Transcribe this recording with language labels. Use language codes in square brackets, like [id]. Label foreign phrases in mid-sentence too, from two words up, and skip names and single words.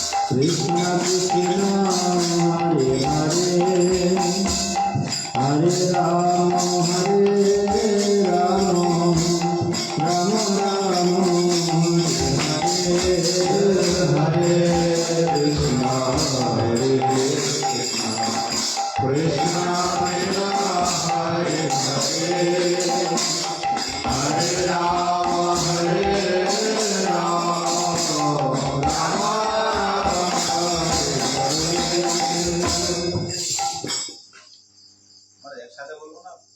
[bn] কৃষ্ণ কৃষ্ণ হরে হরে হরে রাম রাম রাম হরে হরে কৃষ্ণ হরে কৃষ্ণ কৃষ্ণ হরে হরে হরে রাম রাম একসাথে বলবো না